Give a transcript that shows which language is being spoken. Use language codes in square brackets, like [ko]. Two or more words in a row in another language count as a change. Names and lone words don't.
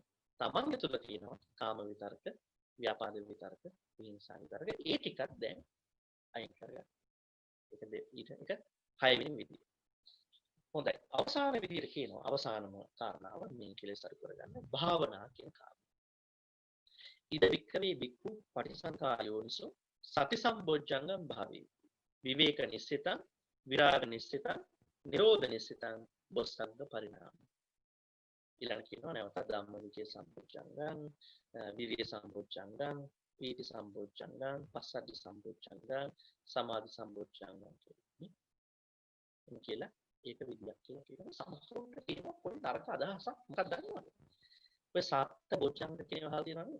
[si] තමන් තුළ තියෙනවා කාම විතරක, ව්‍යාපාද විතරක, විහිංසා විතරක. ඒ ටිකක් දැන් අයින් කරගන්න. ඒක 6 වෙනි විදිය. හොඳයි. අවසාන විදියට කියනවා අවසානම කාරණාව මේ කෙලෙස් අඩු කරගන්න භාවනා කියන කාරණා. [pi] ඉද වික්කමේ වික්ඛු පටිසංඛායෝනිසෝ සති සම්බොජ්ජංගම් භාවේ. විවේක නිස්සිතං, විරාග නිස්සිතං, නිරෝධ නිස්සිතං බොස්සංග පරිණාම. [si] ඊළඟ කියනවා නැවත [pi] ධම්මවිචේ සම්බොජ්ජංගම්, විවේක සම්බොජ්ජංගම්, පීති සම්බොජ්ජංගම්, පස්සද්ධි සම්බොජ්ජංගම්, සමාධි සම්බොජ්ජංගම් [si] කියලා ඒක විදියක් කියලා කියනවා. සමහරවිට කියනවා පොඩි තරක අදහසක් මොකක්ද දන්නවද? ඔය [pi] සාත්ත බොජ්ජංග [si] කියන වහල් තියෙනවනේ.